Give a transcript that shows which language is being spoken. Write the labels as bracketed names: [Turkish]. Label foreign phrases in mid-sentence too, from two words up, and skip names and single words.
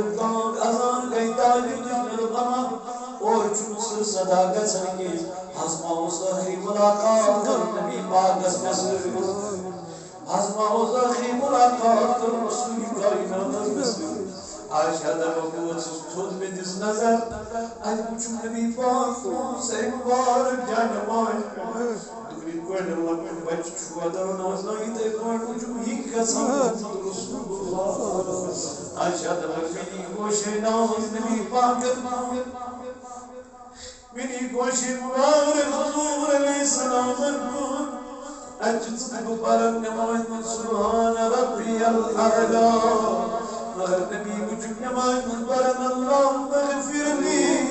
[Kashmiri] بانٛگ اذان گٔے تعلیٖم دِژ مےٚ دوٚپ اما اور چھُنہٕ سُہ صدا گژھان کینٛہہ ہزما اوس ٲخری مُلاقات کٔرٕن نبی پاکس مےٚ سۭتۍ ہزما اوس ٲخری مُلاقات کٔرٕن رسول کائناتس مےٚ سۭتۍ عایشہ دَپان بہٕ ؤژھٕس تھوٚد مےٚ دِژ نظر اَتہِ وٕچھُم نبی پاک سَرِ مُبارک جا نٮ۪مازِ پٮ۪ٹھ دوٚپُن یِتھ پٲٹھۍ لۄکٕٹۍ بچہِ چھُ وَدان آسان یِتھَے پٲٹھۍ وٕچھُم یہِ گژھان [Arabic] محمد رسول اللہ [Kashmiri] عایشہ دَپان میٛٲنی گوشے ناز نبی پاکَن میٛٲنی گوشے مُبارک حضوٗر علیہ السلامن کُن اَتہِ چھُ ژٕ بہٕ پَران نٮ۪مازِ منٛز [Arabic] سُبحان ربی الاعلیٰ [Kashmiri] مگر نبی وٕچھُم نٮ۪مازِ منٛز پَران [Arabic] اللہُمَّ اغفر لی